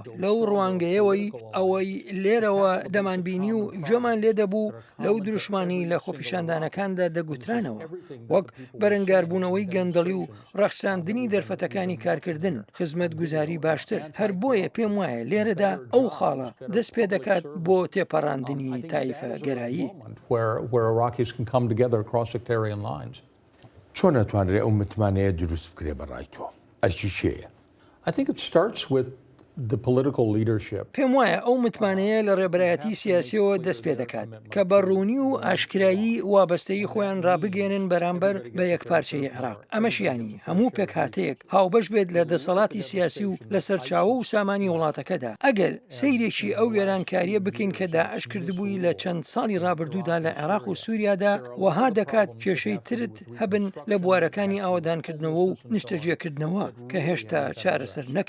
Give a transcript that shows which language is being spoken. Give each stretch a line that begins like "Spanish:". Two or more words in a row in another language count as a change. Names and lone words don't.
Central Kurdish: لەو ڕوانگەیەوەی ئەوەی لێرەوە دەمانبینی و گوێمان لێ دەبوو لەو دروشمانی لە خۆپیشاندانەکاندا دەگوترانەوە، وەک بەرەنگاربوونەوەی گەندەڵی و ڕەخساندنی دەرفەتەکانی کارکردن، خزمەت گوزاری باشتر. هەر بۆیە پێم وایە لێرەدا ئەو خاڵە دەست پێ دەکات بۆ تێپەڕاندنی تایفەگەرایی. چۆن نەتوانرێ ئەو متمانەیە دروست بکرێ بەڕای تۆ؟ ئەرکی چێیە؟
English: I think it starts with the political leadership.
Central Kurdish: پێم وایە ئەو متمانەیە لە ڕێبەرایەتی سیاسیەوە دەست پێ دەکات کە بەڕوونی و ئاشکرایی وابەستەی خۆیان ڕابگەێنن بەرامبەر بە یەکپارچەی عێراق. ئەمەشیانی هەموو پێکهاتەیەک هاوبەش بێت لە دەسەڵاتی سیاسی و لە سەرچاوە و سامانی وڵاتەکەدا. ئەگەر سەیرێکی ئەو وێرانکاریە بکەین کە داعش کردبووی لە چەند ساڵی ڕابردوودا لە عێراق و سووریادا، وەها دەکات کێشەی ترت هەبن لە بوارەکانی ئاوەدانکردنەوە و نیشتەجێکردنەوە کە هێشتا چارەسەر